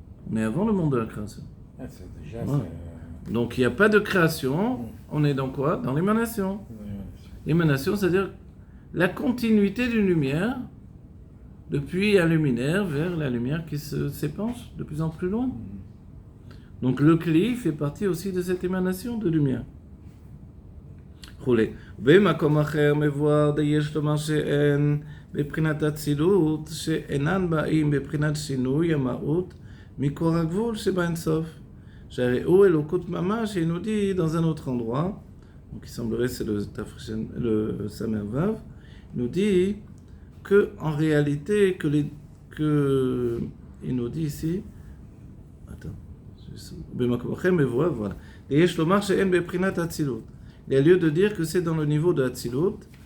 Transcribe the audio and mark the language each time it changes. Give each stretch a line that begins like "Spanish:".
French: On est avant le monde de la création. Voilà. Donc il n'y a pas de création. On est dans quoi? Dans l'émanation. L'émanation, c'est-à-dire la continuité d'une lumière depuis un luminaire vers la lumière qui s'épanche de plus en plus loin. Donc le Kli fait partie aussi de cette émanation de lumière.
Hebrew: במקום אחר מבואר יש לומר שאין בבחינת אצילות שאינן באים בבחינת שינוי המהות מקור הגבול שבאין סוף. שהרי הוא אלוקות ממש,
French: il nous dit dans un autre endroit, donc il semblerait c'est le Samer Vav, il nous dit que en réalité il nous dit ici,
Hebrew: במקום אחר מבואר,
French: voilà,
Hebrew: יש לומר שאין בבחינת אצילות.
French: Il y a lieu de dire que c'est dans le niveau de Hatzilut,